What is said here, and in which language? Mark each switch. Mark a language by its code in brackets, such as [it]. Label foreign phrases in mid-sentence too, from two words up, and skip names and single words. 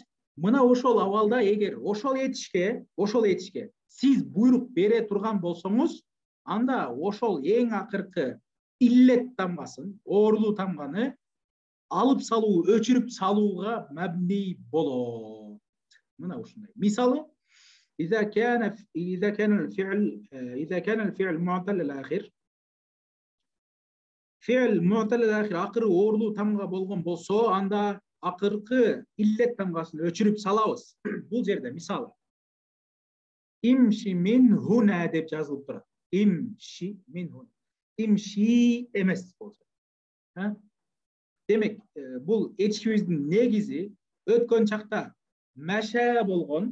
[ky] Мына ошол абалда эгер ошол этишке сиз буйрук бере турган болсоңуз, анда ошол эң акыркы иллет тамгасын, орлуу тамганы алып салуу, өчүрүп салууга мабни болот. Мына ушундай. Мисалы, [ar] إذا كان الفعل معتل الآخر فعل معتل الآخر [ky] акыры орлуу тамга болгон болсо, анда акыркы иллет тамгасын өчүрүп салабыз. Бул жерде мисалы [ar] امش من هنا [ky] деп жазылып турат. [ar] امش من هنا. [ky] Имши эмес болсо. Демек, бул этишибиздин негизи өткөн чакта мәшә болгон.